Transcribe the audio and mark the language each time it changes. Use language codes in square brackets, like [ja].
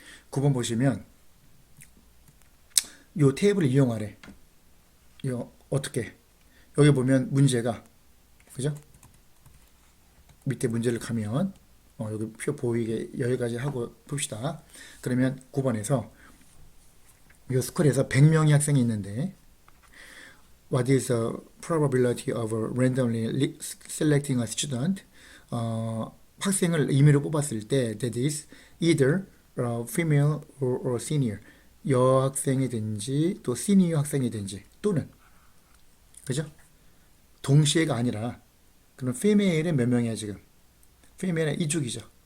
[ko] 9번 보시면 요 테이블을 이용하래. 이거 어떻게? 여기 보면 문제가 그죠? 밑에 문제를 가면 여기 표 보이게 여기까지 하고 봅시다. 그러면 9번에서 이 스쿨에서 100명의 학생이 있는데 [en] What is the probability of randomly selecting a student? [ko] 학생을 임의로 뽑았을 때 [en] that is either female or senior [ko] 여학생이든지 또 시니어 학생이든지 또는 그죠? 동시에가 아니라 그럼 female은 몇 명이야 지금? female은 이쪽이죠.